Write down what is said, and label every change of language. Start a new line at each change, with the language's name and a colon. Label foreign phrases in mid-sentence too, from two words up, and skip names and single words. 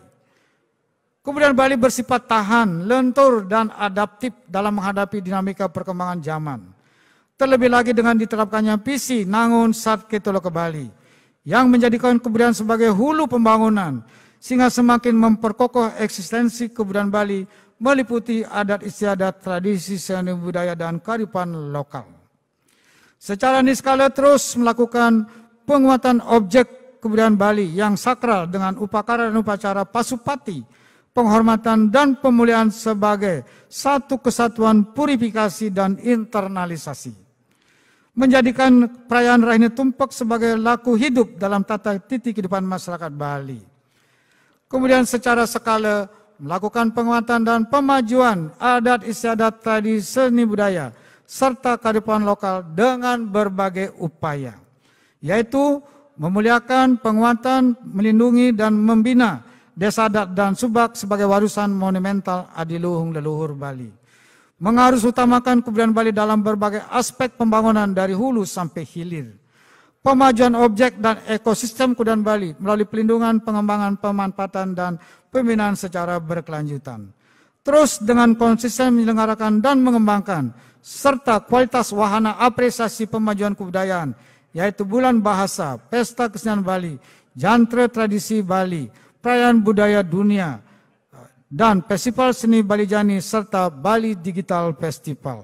Indonesian: Kebudayaan Bali bersifat tahan, lentur, dan adaptif dalam menghadapi dinamika perkembangan zaman. Terlebih lagi dengan diterapkannya visi Nangun Sat Ketolo ke Bali yang menjadikan kebudayaan sebagai hulu pembangunan sehingga semakin memperkokoh eksistensi kebudayaan Bali meliputi adat istiadat, tradisi, seni budaya dan kearifan lokal. Secara niskala terus melakukan penguatan objek kebudayaan Bali yang sakral dengan upacara dan upacara pasupati, penghormatan dan pemuliaan sebagai satu kesatuan purifikasi dan internalisasi. Menjadikan perayaan Rahini Tumpak sebagai laku hidup dalam tata titi kehidupan masyarakat Bali. Kemudian secara skala melakukan penguatan dan pemajuan adat istiadat tradisi seni budaya serta kearifan lokal dengan berbagai upaya, yaitu memuliakan, penguatan, melindungi dan membina desa adat dan subak sebagai warisan monumental adiluhung leluhur Bali. Mengharus utamakan kebudayaan Bali dalam berbagai aspek pembangunan dari hulu sampai hilir. Pemajuan objek dan ekosistem kebudayaan Bali melalui pelindungan, pengembangan, pemanfaatan, dan pembinaan secara berkelanjutan. Terus dengan konsisten menyelenggarakan dan mengembangkan serta kualitas wahana apresiasi pemajuan kebudayaan, yaitu Bulan Bahasa, Pesta Kesenian Bali, Jantre Tradisi Bali, Perayaan Budaya Dunia, dan Festival Seni Bali Jani serta Bali Digital Festival.